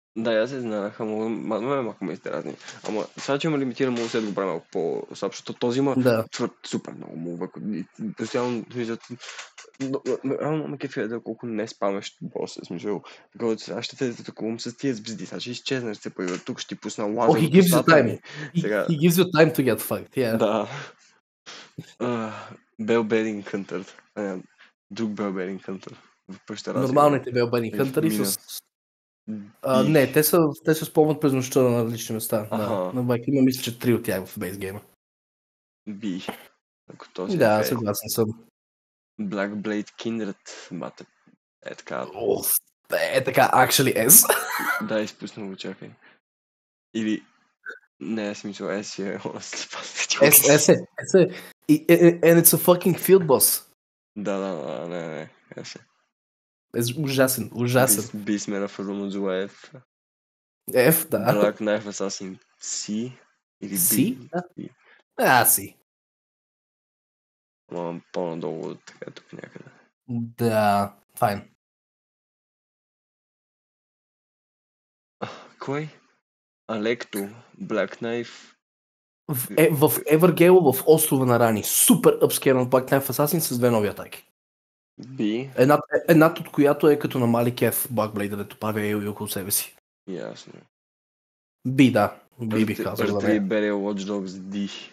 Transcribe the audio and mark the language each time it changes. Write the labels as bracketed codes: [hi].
[bg] Да, аз се изненадах, ама малко ме изтеразни. Ама сега, че има лимитиран мувсет, го прави малко по-слаб, защото този има супер много мувък. Постоянно виждат... Реално ме кефи да колко не спамеш боса, смисъл. Такова, аз ще те атакувам с тия звезди, сега ще изчезнеш, се поява тук, ще ти пусна лазер. [en] He gives you time. He gives you time to get fucked, yeah. [bg] Да. Bellbedding Hunter. Друг Bellbedding Hunter. Нормалните Bellbedding Hunter с... Не, те се спомнят през нощта на различни места. Има мисля, че 3 от тях в бейсгейма. Да, съгласен съм. Black Blade Kindred, бате. Е така. Actually S. Да, изпусна го, чакай. Или... Не, смисъл, S е... S е. [en] And it's a fucking field boss. [bg] Да, не, S е. Ужасен. Beastman of Azula F. F, да. Black Knife Assassin C или B? C? Да. C. Ама по-надолу, така тук някъде. Да, файн. Кой? Алекто, Black Knife. В Evergale, в острова на Рани. Супер upscale Black Knife Assassin с 2 нови атаки. B. Едната от която е като на Мали Кеф Blackblade, дето прави и около себе си. Ясно. B, да. B бих казал. Earth Rebellion Watch Dogs D.